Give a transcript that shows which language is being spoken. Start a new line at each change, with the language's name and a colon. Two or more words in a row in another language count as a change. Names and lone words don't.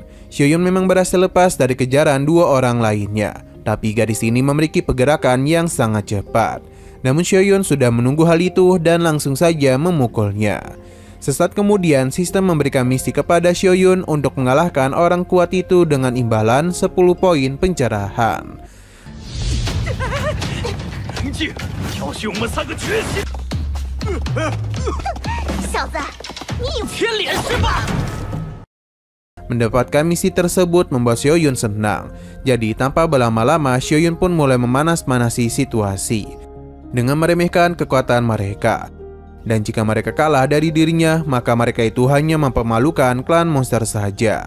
Indonesian: Xiaoyun memang berhasil lepas dari kejaran dua orang lainnya, tapi gadis ini memiliki pergerakan yang sangat cepat. Namun Xiaoyun sudah menunggu hal itu dan langsung saja memukulnya. Sesaat kemudian, sistem memberikan misi kepada Xiaoyun untuk mengalahkan orang kuat itu dengan imbalan 10 poin pencerahan.
Chinese: 挑衅我们3个绝学，小子，你以为天脸是吧？
Indonesian: Mendapatkan misi tersebut membuat Xiaoyun senang. Jadi tanpa berlama-lama, Xiaoyun pun mulai memanas-manasi situasi dengan meremehkan kekuatan mereka. Dan jika mereka kalah dari dirinya, maka mereka itu hanya mempermalukan klan monster saja.